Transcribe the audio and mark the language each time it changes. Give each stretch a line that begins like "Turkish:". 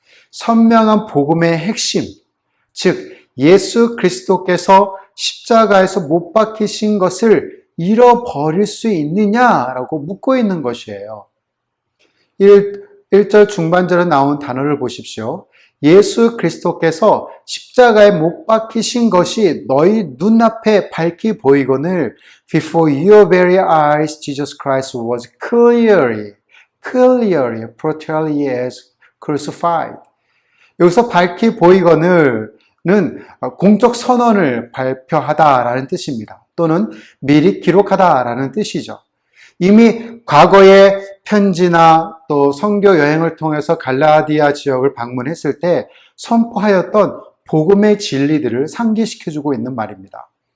Korean: 선명한 복음의 핵심, 즉 예수 그리스도께서 십자가에서 못 박히신 것을 잃어버릴 수 있느냐라고 묻고 있는 것이에요. 1절 중반절에 나온 단어를 보십시오. 예수 그리스도께서 십자가에 못 박히신 것이 너희 눈앞에 밝히 보이거늘
English: before your very eyes Jesus Christ was clearly portrayed as crucified.
Korean: 여기서 밝히 보이거늘은 공적 선언을 발표하다라는 뜻입니다. 또는 미리 기록하다라는 뜻이죠. 이미 과거의 편지나 또 선교 여행을 통해서 갈라디아 지역을 방문했을 때 선포하였던 복음의 진리들을 상기시켜주고 있는 말입니다.